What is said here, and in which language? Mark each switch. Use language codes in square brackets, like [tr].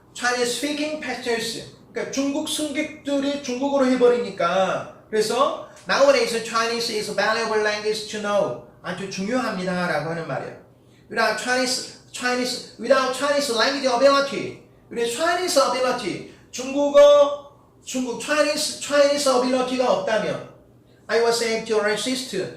[en] Chinese speaking passengers. [ko] 그러니까 중국 승객들이 중국어로 해버리니까 그래서 [en] nowadays Chinese is a valuable language to know. [ko] 아주 중요합니다라고 하는 말이에요. [en] Without without Chinese language ability. [ko] 우리 Chinese ability, Chinese ability가 없다면 [en] I was able to resist.